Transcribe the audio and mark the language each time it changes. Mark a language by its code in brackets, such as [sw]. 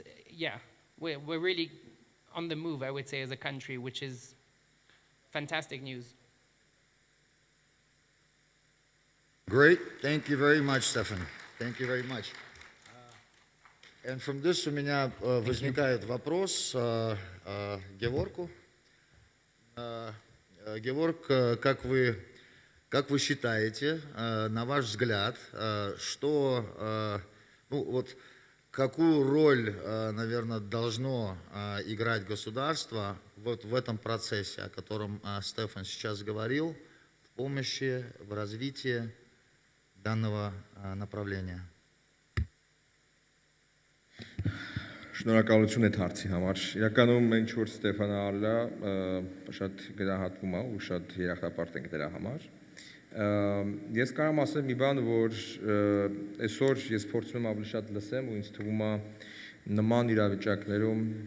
[en] yeah, we're really on the move, I would say, as a country, which is fantastic news. Great. Thank you very much, Stefan. Thank you very much. And from this [ru] у меня возникает вопрос Геворку. Геворг, как вы считаете, на ваш взгляд, что, ну, вот, какую роль, наверное, должно играть государство вот в этом процессе, о котором Стефан сейчас говорил, в помощи, в развитии данного направления? [hy] Շնորհակալություն այդ հարցի համար։ Իրականում ինչ որ Ստեփանը ասել է, շատ գնահատվում է ու շատ երախտապարտ ենք դրա համար։ Ես կարամ ասեմ մի բան, որ այսօր ես փորձում եմ ավելի շատ լսեմ ու ինձ թվում է նման իրավիճակներում